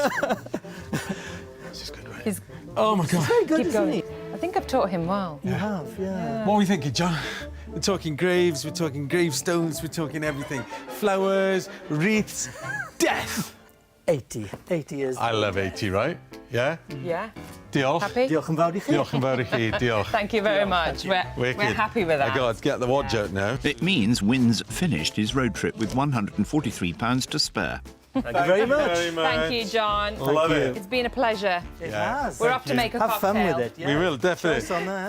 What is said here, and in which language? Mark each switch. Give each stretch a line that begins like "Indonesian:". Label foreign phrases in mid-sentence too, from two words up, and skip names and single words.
English: This is good, right? Oh, my God. Very good, Keep isn't going. he? I think I've taught him well. You have, yeah. What are we thinking, John? We're talking graves, we're talking gravestones, we're talking everything. Flowers, wreaths, death. 80. 80 is... I love 80, right? Yeah? Yeah.
Welsh: Diolch.
English: Happy?
Welsh: Diolch yn fawr i chi. Diolch yn fawr i chi, diolch.
English: Thank you very much. We're happy with that. I got to get the watch out now. It means Wyn's finished his road trip with £143 to spare. Thank you very much. Thank you, John. Love it. It's been a pleasure. It has. We're off to make a Have cocktail. fun with it. Yeah. We will, definitely. Choice on that.